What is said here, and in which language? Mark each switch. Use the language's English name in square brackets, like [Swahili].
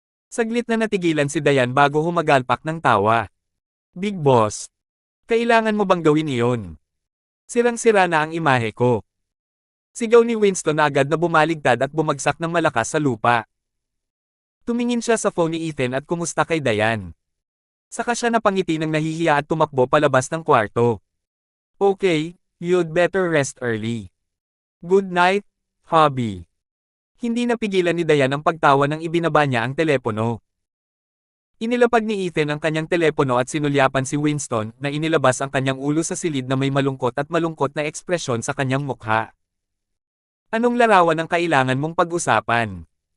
[Filipino] Saglit na natigilan si Diane bago humagalpak ng tawa. Big Boss, kailangan mo bang gawin iyon? Sirang-sira na ang imahe ko. Sigaw ni Winston na agad na bumaligtad at bumagsak ng malakas sa lupa. Tumingin siya sa phone ni Ethan at kumusta kay Diane. Saka siya napangiti ng nahihiya at tumakbo palabas ng kwarto. [English] Okay, you'd better rest early. Good night, hubby. [Filipino] Hindi napigilan ni Diane ang pagtawa nang ibinaba niya ang telepono. Inilapag ni Ethan ang kanyang telepono at sinulyapan si Winston na inilabas ang kanyang ulo sa silid na may malungkot na ekspresyon sa kanyang mukha. Anong larawan ang kailangan mong pag-usapan?